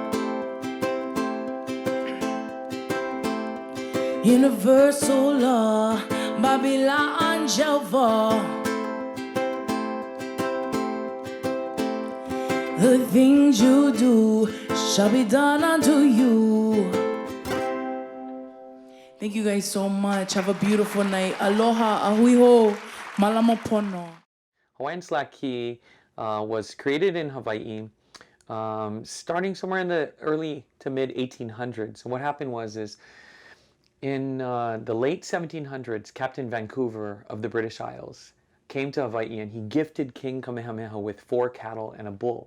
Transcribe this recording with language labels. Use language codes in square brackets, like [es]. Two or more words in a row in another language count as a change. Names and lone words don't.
[en] Universal law, Babylon shall fall. The things you do shall be done unto you. Thank you guys so much. Have a beautiful night. [haw] Aloha, ahuiho, malamapono. [en] Hawaiian slack key was created in Hawaii starting somewhere in the early to mid 1800s. And what happened was in the late 1700s, Captain Vancouver of the British Isles came to Hawaii and he gifted King Kamehameha with 4 cattle and a bull.